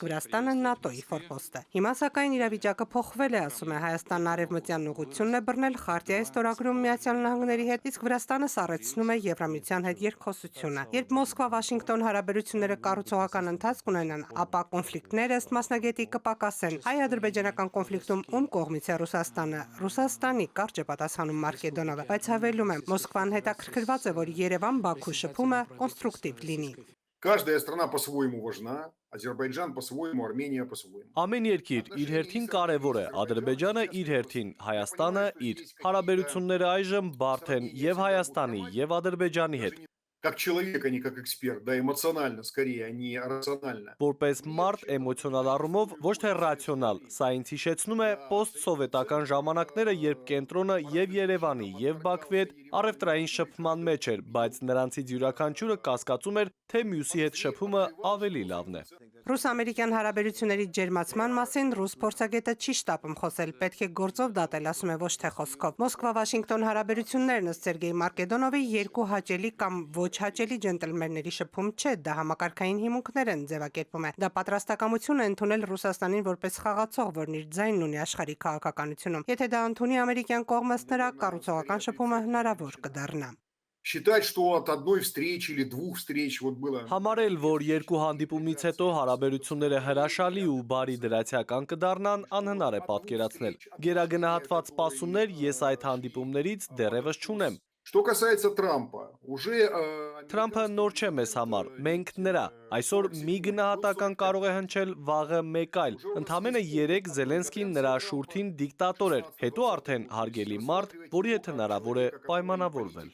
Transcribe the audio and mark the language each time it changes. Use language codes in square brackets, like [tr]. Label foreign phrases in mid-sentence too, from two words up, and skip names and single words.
[hy] Վրաստանը ՆԱՏՕ-ի ֆորպոստը։ Հիմա սակայն իրավիճակը փոխվել է, ասում է, Հայաստանն արևմտյան ուղղությունն է բռնել, խարտիա է ստորագրում Միացյալ Նահանգների հետ, իսկ Վրաստանը սառեցնում է Եվրամիության հետ երկխոսությունը։ Երբ Մոսկվա-Վաշինգտոն հարաբերությունները կառուցողական ընթացք ունենան, ապա կոնֆլիկտները ըստ մասնագետի կպակասեն։ Հայ-ադրբեջանական կոնֆլիկտում ում կողմից է Ռուսաստանը։ Ռուսաստանի, կարճ է պատասխանում Մարկեդոնովը, բայց հավելում է, Մոսկվան հետաքրքրված է, որ Երևան-Բաքու շփումը կոնստրուկտիվ լինի։ [ru] каждая страна по-своему важна, Азербайджан по-своему, Армения по-своему. [hy] Ամեն երկիր իր հերթին կարևոր է, Ադրբեջանը իր հերթին, Հայաստանը իր։ Հարաբերությունները այժմ բարդ են եւ Հայաստանի, եւ Ադրբեջանի հետ։ [ru] Как человек, а не как эксперт, да, эмоционально, скорее, а не рационально. [hy] Որպես մարդ էմոցիոնալ առումով, ոչ թե ռացիոնալ, սա ինձ հիշեցնում է պոստ-սովետական ժամանակները, երբ կենտրոնը եւ Երևանի, եւ Բաքվի հետ առևտրային շփման մեջ էր, բայց նրանցից յուրաքանչյուրը կասկածում էր, թե մյուսի հետ շփումը ավելի լավն է։ Ռուս-ամերիկյան հարաբերությունների ջերմացման մասին ռուս փորձագետը չի շտապում խոսել, պետք է գործով դատել, ասում է, ոչ թե խոսքով։ Մոսկվա-Վաշինգտոն հարաբերություններն ըստ Սերգեյ Մարկեդոնովի երկու հաճելի կամ ոչ հաճելի ջենտլմենների շփում չէ, դա համակարգային հիմունքներ են ձևակերպում է։ Դա պատրաստակամություն է ընդունել Ռուսաստանին որպես խաղացող, որն իր ձայնն ունի աշխարհի քաղաքականությունում։ Եթե դա ընդունի ամերիկյան կողմը, նրա կառուցողական շփումը հնարավոր կդառնա։ [ru] Считать, что от одной встречи или двух встреч вот было... [hy] Համարել, որ երկու հանդիպումից հետո հարաբերությունները հրաշալի ու բարի դրացիական կդառնան, անհնար է պատկերացնել։ Գերագնահատված սպասումներ ես այդ հանդիպումներից դեռևս չունեմ։ [ru] Что касается Трампа, уже... [hy] Թրամփը նոր չէ մեզ համար, մենք նրա։ Այսօր մի գնահատական կարող է հնչել, վաղը մեկ այլ։ Ընդամենը 3 Զելենսկին նրա շուրթին դիկտատոր էր, հետո արդեն հարգելի մարդ, որի հետ հնարավոր է պայմանավորվել։